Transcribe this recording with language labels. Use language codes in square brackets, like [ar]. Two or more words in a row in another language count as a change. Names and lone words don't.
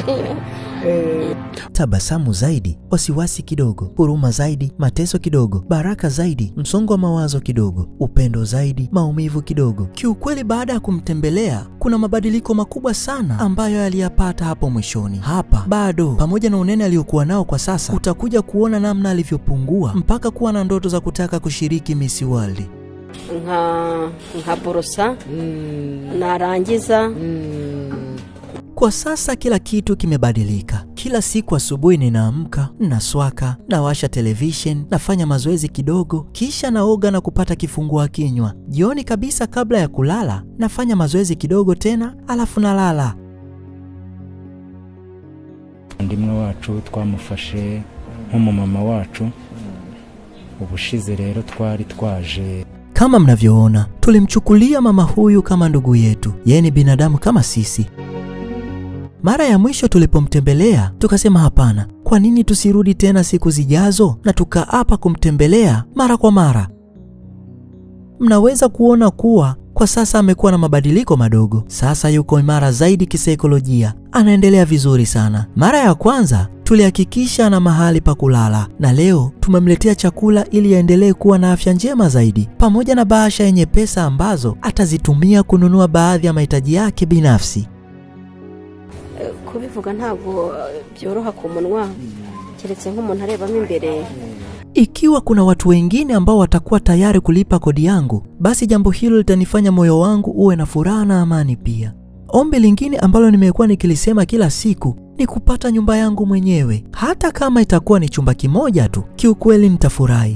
[sw] Tabasamu zaidi, wasiwasi kidogo, huruma zaidi, mateso kidogo, baraka zaidi, msongo wa mawazo kidogo, upendo zaidi, maumivu kidogo. Kiukweli baada ya kumtembelea kuna mabadiliko makubwa sana ambayo aliyapata hapo mwishoni. Hapa bado pamoja na unene aliokuwa nao kwa sasa, utakuja kuona namna alivyopungua mpaka kuwa na ndoto za kutaka kushiriki Miss World. [rw] Nka borosa narangiza. [sw] Kwa sasa kila kitu kimebadilika. Kila siku asubuhi ninaamka, naswaka, nawasha television, nafanya mazoezi kidogo, kisha naoga na kupata kifungua kinywa. Jioni kabisa kabla ya kulala, nafanya mazoezi kidogo tena, alafu nalala. [rw] Ndimwe wacu twamufashe nk'umumama wacu, ubushize rero twari twaje. [sw] Kama mnavyoona, tulimchukulia mama huyu kama ndugu yetu. Yeye ni binadamu kama sisi. Mara ya mwisho tulipomtembelea, tukasema hapana, kwa nini tusirudi tena siku zijazo, na tukaapa kumtembelea mara kwa mara. Mnaweza kuona kuwa kwa sasa amekuwa na mabadiliko madogo. Sasa yuko imara zaidi kisaikolojia, anaendelea vizuri sana. Mara ya kwanza tulihakikisha ana mahali pa kulala, na leo tumemletea chakula ili aendelee kuwa na afya njema zaidi, pamoja na bahasha yenye pesa ambazo atazitumia kununua baadhi ya mahitaji yake binafsi. [rw] Kubivuga ntabwo byoroha ku munwa, keretse nk'umuntu arebamo imbere. [sw] Ikiwa kuna watu wengine ambao watakuwa tayari kulipa kodi yangu, basi jambo hilo litanifanya moyo wangu uwe na furaha na amani pia. Ombi lingine ambalo nimekuwa nikilisema kila siku ni kupata nyumba yangu mwenyewe. Hata kama itakuwa ni chumba kimoja tu, kiukweli nitafurahi.